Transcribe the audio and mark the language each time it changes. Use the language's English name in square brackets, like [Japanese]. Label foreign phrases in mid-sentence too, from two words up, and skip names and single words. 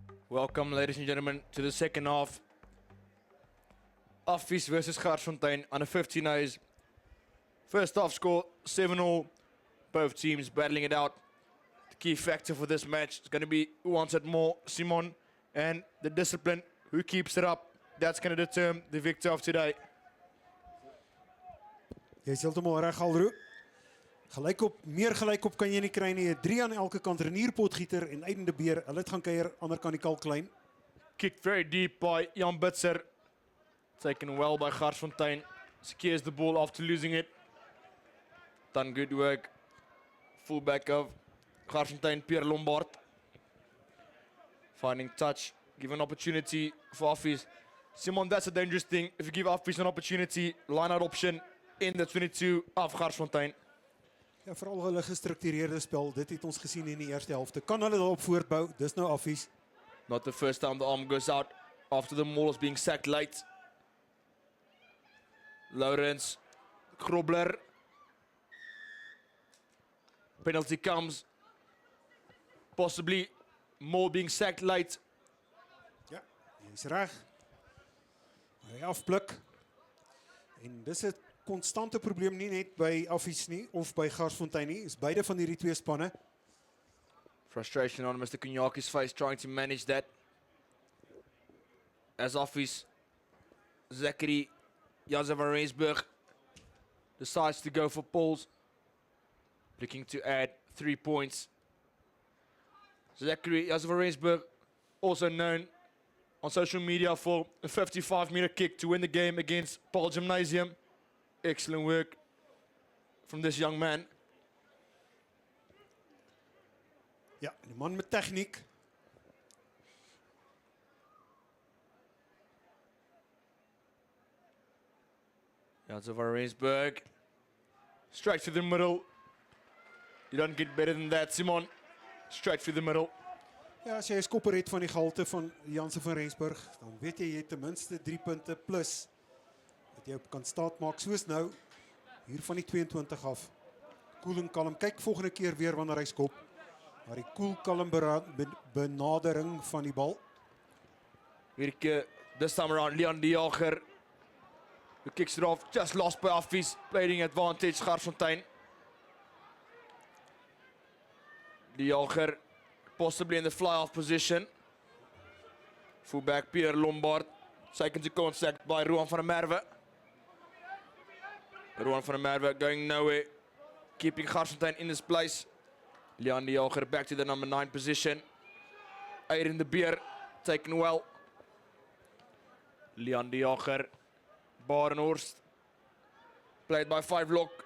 [English] Welcome, ladies and gentlemen, to the second half. Affies versus Garsfontein on the 15 A's. First half score 7-0. Both teams battling it out. The key factor for this match is going to be who wants it more, Simon, and the discipline, who keeps it up. That's going to determine the victor of today. [Afrikaans] Jy is heeltemal reg, Alro. Meer gelykop kan jy nie kry nie. 3 aan elke kant, Renier Potgieter en Aiden de Beer. Hulle het gaan kuier, ander kant die Kalklein. [English] Kicked very deep by Jan Bitzer. Taken well by Garsfontein. Secures the ball after losing it. Done good work. Fullback of Garsfontein, Pierre Lombard. Finding touch, give an opportunity for Affies. Simon, that's a dangerous thing. If you give Affies an opportunity, line-out option in the 22 of Garsfontein. [Afrikaans] Ja, veral hulle gestruktureerde spel. Dit het ons gesien in die eerste helfte. Kan hulle daarop voortbou? Dis nou Affies. [English] Not the first time the arm goes out after the maul is being sacked late. Lawrence, Grobler. Penalty comes. Possibly more being sacked late. [Afrikaans] Ja, jy is reg. Hy afpluk. En dis 'n konstante probleem nie net by Affies nie of by Garsfontein nie. Is beide van hierdie twee spanne. [English] Frustration on Mr. Kunyaki's face, trying to manage that. As Affies, Zachary Jazevarensburg decides to go for poles, looking to add 3 points. Zachary Jazevarensburg, also known on social media for a 55-meter kick to win the game against Paul Gymnasium. Excellent work from this young man. [Afrikaans] Ja, die man met tegniek. [English] Jazevarensburg, straight through the middle. You don't get better than that, Simon. Straight through the middle. [Afrikaans] Ja, as jy 'n skopper het van die gehalte van Janse van Rensburg, dan weet jy het ten minste 3 punte plus wat jy op kan staat maak, soos nou hier van die 22 af. Koel en kalm. Kyk volgende keer weer wanneer hy skop. Maar die koel kalm benadering van die bal. [English] Weer this time around, Leon de Jager, who kicks it off, just lost by Affies, playing advantage, Garsfontein. De Jager possibly in the fly-off position. Fullback Pierre Lombard, taken to contact by Rowan van der Merwe. Rowan van der Merwe going nowhere, keeping Garsfontein in his place. Leon de Jager back to the number 9 position. Aiden de Beer, taken well. Leon de Jager, Barenhorst, played by 5 lock.